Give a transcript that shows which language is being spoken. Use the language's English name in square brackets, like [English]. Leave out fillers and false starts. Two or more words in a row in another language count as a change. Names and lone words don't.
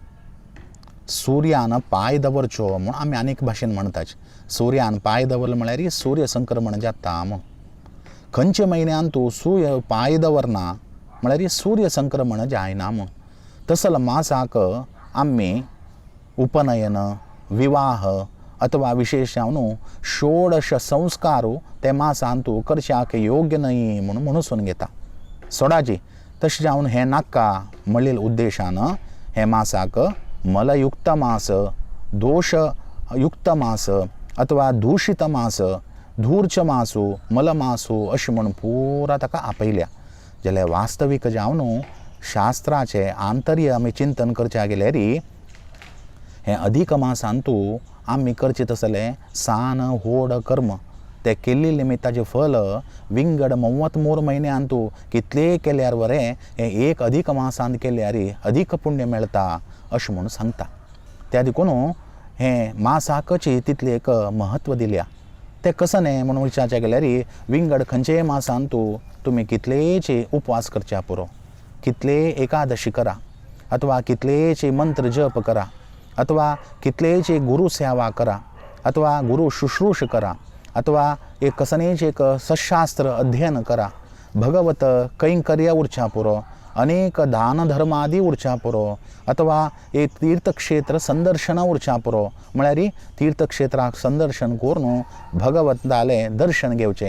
[Konkani] सुर्यान पांय दवरच्यो म्हूण आमी आनीक भाशेन म्हणटाच. सुर्यान पांय दवरलो म्हळ्यार सूर्य संक्रमण जाता म्हूण. खंयच्या म्हयन्यान तूं सूर्य पांय दवरना म्हळ्यार सूर्य संक्रमण जायना म्हूण. तसल मासाक आमी उपनयन विवाह अथवा विशेष जावन षोडश संस्कारू ते मासांतू करच्याक योग्य न्हय म्हणून म्हणून घेता. सोडाची तशें जावन हें नाका म्हणलेल उद्देशान हे मासाक मलयुक्त मास दोश युक्त मास अथवा दूषित मास धूर्च मासू मलमासू अशी म्हणून पुरा ताका आपयल्या. जाल्यार वास्तवीक जावन शास्त्राचे आंतर्य आमी चिंतन करचे गेल्यार हे अधिक मासांतू आमी करचे तसले सान होड कर्म ते केल्ली निमित्ताचे फल विंगड 93 म्हयन्यांतू कितले केल्यार बरें हे एक अधिक मासांत केल्यार अधिक पुण्य मेळटा अशें म्हणून सांगता. त्या देखून हे मासाकची तितले एक महत्व दिल्या. ते कसं न्ही म्हणून विचारचे गेल्यार विंगड खंयचेय मासांतू तुमी कितलेचे उपवास करच्या पुरो, कितले एकादशी करा अथवा कितलेचे मंत्र जप करा अथवा कितलेचे गुरु सेवा करा अथवा गुरु शुश्रूष करा अथवा एक कसनेच एक सशास्त्र अध्ययन करा, भगवत कैंकर्य उरच्या पुरो, अनेक दान धर्मादी उरच्या पुरो अथवा एक तीर्थक्षेत्र संदर्शन उरच्या पुरो. म्हळ्यार तीर्थक्षेत्राक संदर्शन करून भगवंताले दर्शन घेवचें.